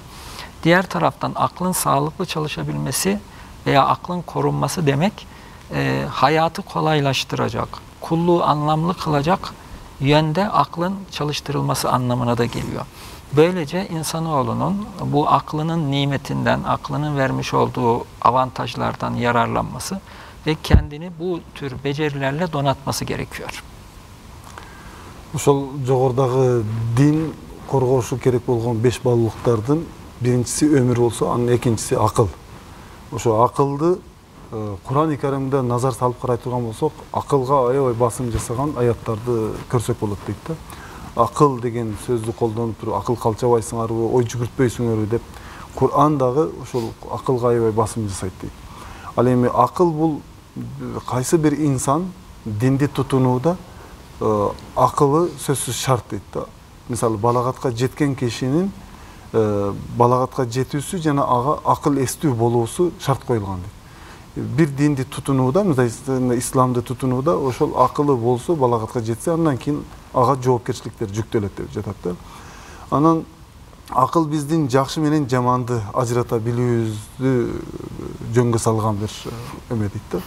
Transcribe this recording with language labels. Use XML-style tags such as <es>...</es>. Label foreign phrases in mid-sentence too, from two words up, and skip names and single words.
<tr>Diğer taraftan aklın sağlıklı çalışabilmesi veya aklın korunması demek hayatı kolaylaştıracak, kulluğu anlamlı kılacak yönde aklın çalıştırılması anlamına da geliyor. Böylece insanoğlunun bu aklının nimetinden, aklının vermiş olduğu avantajlardan yararlanması ve kendini bu tür becerilerle donatması gerekiyor.</tr> <ky>Ошол жогорудагы din коргошу керек болгон 5 баалуулуктардын биринчиси өмүр болсо, анын экинчиси акыл. Ошо акылды Кур'ан-ы Керимде назар салып карай турган болсок, акылга аябай басым жасаган аяттарды көрсөк болот дейт да. Акыл деген сөздү колдонуп туруп, акыл калчабайсыңарбы, ой жүгүртпөйсүңөрбү деп Кур'ан дагы ошол акылга аябай басым жасайт дейт. Ал эми акыл бул кайсы бир инсан динди тутунууда акылы сөзсүз шарт дейт да. Мисалы балагатка жеткен кишинин балагатка жетүүсү жана ага акыл эстүү болуусу шарт коюлган дейт. Бир динди tutunuуда, исламды тутунууда ошол акылы болсо, балагатка жетсе, андан кийин ага жоопкерчиликтер жүктөлөт деп жатат да. Анан акыл биздин жакшы менен жаманды ажырата билүүбүздү жөнгө салган бир эме дейт да.</ky>